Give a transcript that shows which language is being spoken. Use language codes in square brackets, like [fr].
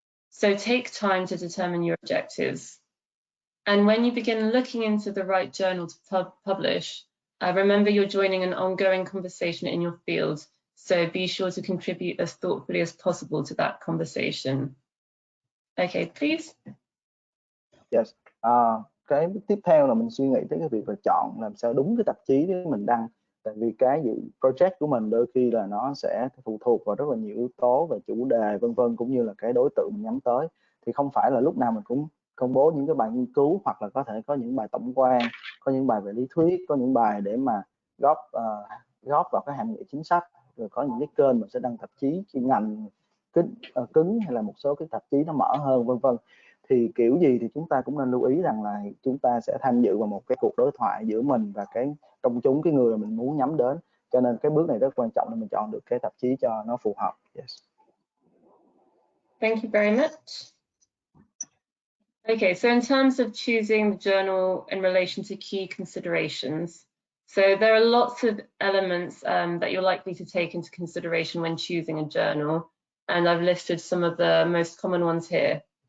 [en] So take time to determine your objectives. And when you begin looking into the right journal to publish, remember you're joining an ongoing conversation in your field, so be sure to contribute as thoughtfully as possible to that conversation. Okay, please. Yes. [vi] Cái tiếp theo là mình suy nghĩ tới cái việc là chọn làm sao đúng cái tạp chí để mình đăng. Tại vì cái project của mình đôi khi là nó sẽ phụ thuộc vào rất là nhiều yếu tố về chủ đề vân vân, cũng như là cái đối tượng mình nhắm tới. Thì không phải là lúc nào mình cũng công bố những cái bài nghiên cứu, hoặc là có thể có những bài tổng quan, có những bài về lý thuyết, có những bài để mà góp vào cái hàm nghị chính sách, rồi có những cái kênh mình sẽ đăng tạp chí chuyên ngành cứng hay là một số cái tạp chí nó mở hơn vân vân. Thì kiểu gì thì chúng ta cũng nên lưu ý rằng là chúng ta sẽ tham dự vào một cái cuộc đối thoại giữa mình và cái công chúng, cái người mà mình muốn nhắm đến. Cho nên cái bước này rất quan trọng để mình chọn được cái tạp chí cho nó phù hợp. [en] Yes. Thank you very much. Okay, so in terms of choosing the journal in relation to key considerations, so there are lots of elements that you're likely to take into consideration when choosing a journal, and I've listed some of the most common ones here.